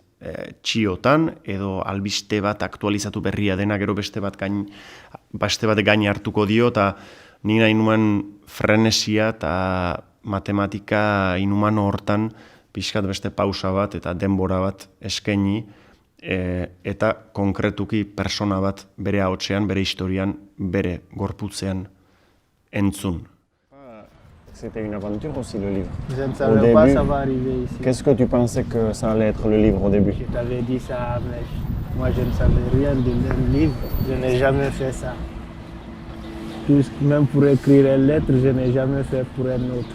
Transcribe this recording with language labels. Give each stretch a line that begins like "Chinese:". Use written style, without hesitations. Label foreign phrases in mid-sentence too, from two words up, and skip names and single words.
Basque: Txiotan edo albiste bat aktualizatu berria dena gero beste bat gain hartuko dio eta ni nahi nuen frenesia eta matematika inhumano hortan pixkat beste pausa bat eta denbora bat eskaini eta konkretuki persona bat bere ahotsean, bere historian, bere gorputzean entzun.
French: C'était une aventure aussi, le livre. Je ne Au savais pas début, ça va arriver ici. qu'est-ce que tu pensais que ça allait être le livre au début? Je t'avais dit ça, mais moi je ne savais rien de un livre. Je n'ai jamais fait ça. Même pour écrire une lettre, je n'ai jamais fait pour un autre.